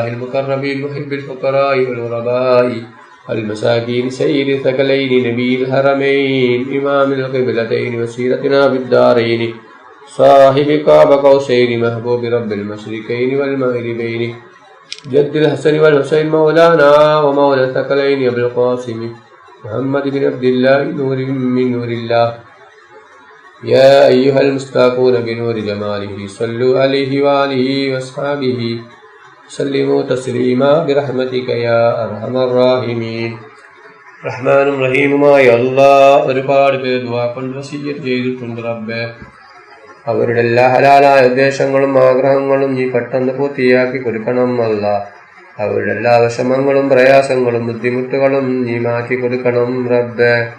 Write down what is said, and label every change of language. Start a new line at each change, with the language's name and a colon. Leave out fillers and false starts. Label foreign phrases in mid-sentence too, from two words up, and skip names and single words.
Arabic: المقربين محب الفقراء والغرباء المساكين سيد الثقلين نبي الحرمين إمام القبلتين وسيرتنا بالدارين صاحب قاب قوسين محبوب رب المشرقين والمغربين جد الحسن والحسين مولانا ومولى الثقلين أبو القاسم محمد بن عبد الله نور من نور الله يا أيها المستاقون بنور جماله صلوا عليه وآله وأصحابه سلموا تسليما برحمتك يا أرحم الراحمين.
Malayalam: റഹ്മാനും റഹീമുമായ അല്ലാഹ് ഒരുപാട് പേർ ദുആ കൊണ്ട് വസിയ്യത്ത് ചെയ്തിട്ടുണ്ട് റബ്ബേ. അവരുടെ എല്ലാ ഹലാലായ ഉദ്ദേശങ്ങളും ആഗ്രഹങ്ങളും നീ പെട്ടെന്ന് പൂർത്തിയാക്കി കൊടുക്കണം അല്ലാഹ്. അവരുടെ എല്ലാ വിഷമങ്ങളും പ്രയാസങ്ങളും ബുദ്ധിമുട്ടുകളും നീ മാറ്റി കൊടുക്കണം റബ്ബേ.